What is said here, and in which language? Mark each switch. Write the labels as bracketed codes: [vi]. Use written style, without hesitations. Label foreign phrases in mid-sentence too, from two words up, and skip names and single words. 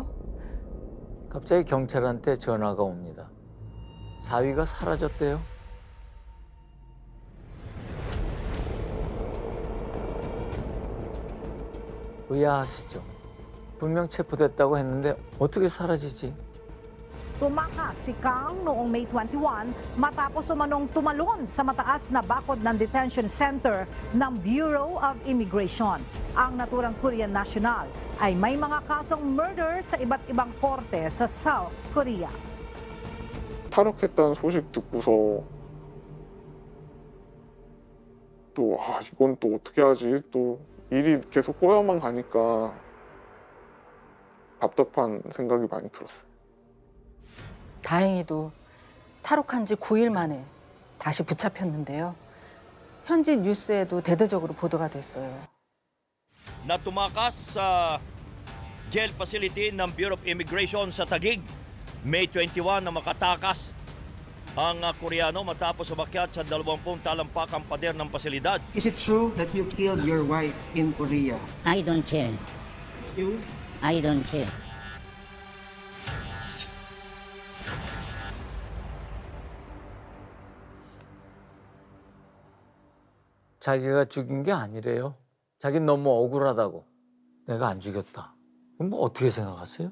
[ko] 갑자기 경찰한테 전화가 옵니다. 사위가 사라졌대요. 의아하시죠? 분명 체포됐다고 했는데 어떻게 사라지지? [tl] Tumakas si Kang noong May 21 matapos umanong tumalon sa mataas na bakod ng detention center ng Bureau of Immigration. Ang naturang Korean national ay may mga kasong murder sa iba't ibang korte sa South Korea. [ko] 탈옥했다는 소식 듣고서 또 이건 또 어떻게 하지? 또 일이 계속 꼬여만 가니까 답답한 생각이 많이 들었어요. 다행히도 탈옥한 지 9일 만에 다시 붙잡혔는데요. 현지 뉴스에도 대대적으로 보도가 됐어요. [tl] Na tumakas sa jail facility ng Bureau of Immigration sa Taguig. May 21 na makatakas ang Koreano matapos umakyat sa 20 talampakang pader ng pasilidad. [en] Is it true that you killed your wife in Korea? I don't care. You? I don't care. [ko] 자기가 죽인 게 아니래요. 자기는 너무 억울하다고. 내가 안 죽였다. 그럼 뭐 어떻게 생각하세요?